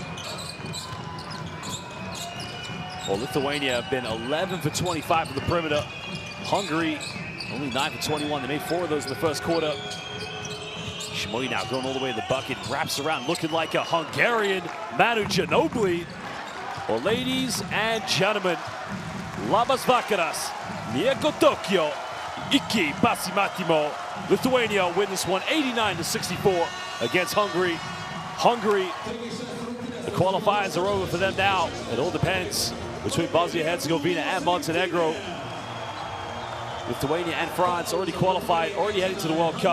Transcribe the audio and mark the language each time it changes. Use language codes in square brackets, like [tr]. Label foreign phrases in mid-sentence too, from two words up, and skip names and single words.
[en] Well, Lithuania have been 11 for 25 from the perimeter. Hungary, only 9 for 21. They made 4 of those in the first quarter. Shimoyi now going all the way to the bucket, wraps around, looking like a Hungarian Manu Ginobili. Well, ladies and gentlemen, [lt] labas vakaras, nieko Tokyo, iki pasimatimo. [en] Lithuania win this one 89-64 against Hungary. Hungary, the qualifiers are over for them now. It all depends between Bosnia-Herzegovina and Montenegro. Lithuania and France already qualified, already heading to the World Cup.